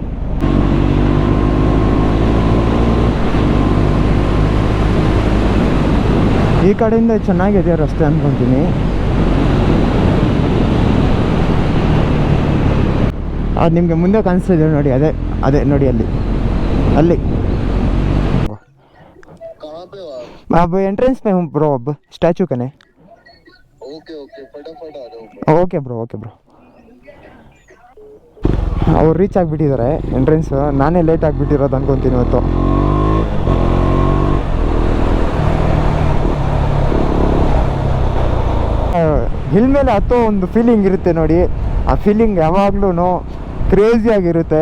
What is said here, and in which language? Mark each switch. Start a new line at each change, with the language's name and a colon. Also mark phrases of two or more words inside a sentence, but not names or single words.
Kannada: ಈ ಕಡೆಯಿಂದ ಚೆನ್ನಾಗಿದೆ ರಸ್ತೆ ಅಂದ್ಕೊತೀನಿ. ಅದು ನಿಮಗೆ ಮುಂದೆ ಕಾಣಿಸ್ತಿದೆ ನೋಡಿ, ಅದೇ ನೋಡಿ ಅಲ್ಲಿ
Hindi: अब एंट्रेंस में हूँ ब्रो, अब स्टैचू कने.
English: Okay bro.
Kannada: ಅವ್ರು ರೀಚ್ ಆಗಿಬಿಟ್ಟಿದ್ದಾರೆ ಎಂಟ್ರೆನ್ಸ್. ನಾನೇ ಲೇಟ್ ಆಗಿಬಿಟ್ಟಿರೋದು ಅನ್ಕೊತೀನಿ ಇವತ್ತು. ಹಿಲ್ ಮೇಲೆ ಹತ್ತೋ ಒಂದು ಫೀಲಿಂಗ್ ಇರುತ್ತೆ ನೋಡಿ, ಆ ಫೀಲಿಂಗ್ ಯಾವಾಗ್ಲೂ ಕ್ರೇಜಿಯಾಗಿರುತ್ತೆ.